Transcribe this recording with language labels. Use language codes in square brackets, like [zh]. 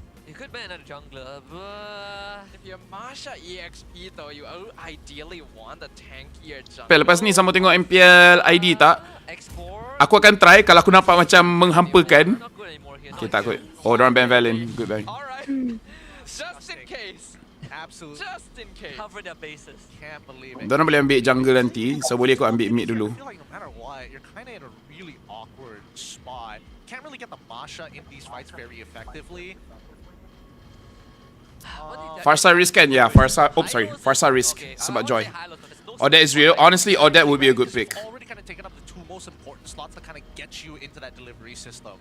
[en] You could ban another jungler, but if you're Masha EXP though, you ideally want a tankier jungler. [ms] Lepas ni sama tengok MPL ID tak? Aku akan try kalau aku nampak macam menghampakan. Okay, takut. Oh, dorang ban Valen. [en] Good ban. Alright. Just in case. Absolutely. Just in case. cover their bases. Can't believe it. [ms] Dorang boleh ambil jungle nanti, so boleh aku ambil mid dulu. [en] I feel like no matter what, you're kind of in a really awkward spot. Can't really get the Masha in these fights very effectively. Farsa risk kan? Yeah, Farsa. Oh, sorry. Farsa risk. Sebab Joy. Odette is real. Honestly, Odette would be a good pick. Already kind of taken up the two most important slots that kind of get you into that delivery system.